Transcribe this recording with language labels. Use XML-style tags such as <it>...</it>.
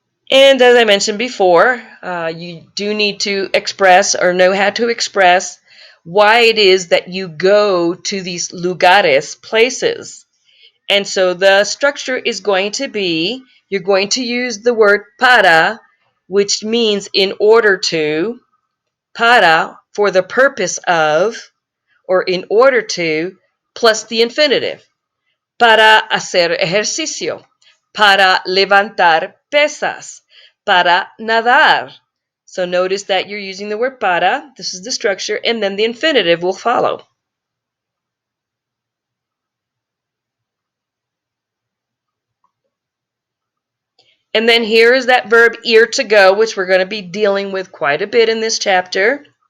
<en>And as I mentioned before, you do need to express or know how to express why it is that you go to these lugares, places. And so the structure is going to be, you're going to use the word para, which means in order to, para, for the purpose of, or in order to, plus the infinitive.</en> <es>Para hacer ejercicio, para levantar pesas, para nadar.</es> <en>So notice that you're using the word para, this is the structure, and then the infinitive will follow. And then here is that verb ir to go, which we're going to be dealing with quite a bit in this chapter.</en>